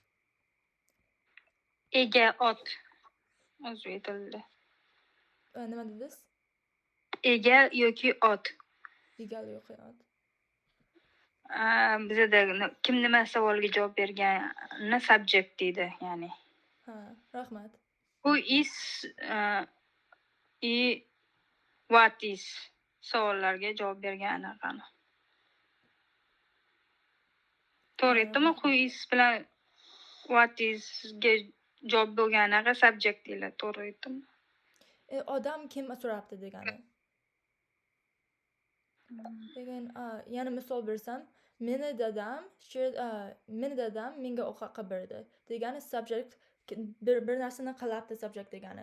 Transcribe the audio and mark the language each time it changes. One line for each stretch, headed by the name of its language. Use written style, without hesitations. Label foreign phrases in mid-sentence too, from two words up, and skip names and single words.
Uzbek: Ega ot. O'zbek tilida. Nima dedingiz? Ega yoki ot. Egal yo'q ot. Bizda kim nima savoliga javob berganini subject deydi, ya'ni. Ha, rahmat.
English: Who is what is
Uzbek: savollarga javob bergan anaqani. To'g'ri aytdimmi?
English: Who is
Uzbek: bilan
English: what is
Uzbek: ga javob bo'lganaga subject deyiladi. To'g'ri aytdimmi? Odam kim so'rabdi degani. Lekin yana misol bersam, meni dadam menga ovqat qilib berdi degani subject bir narsani qilabdi subject degani.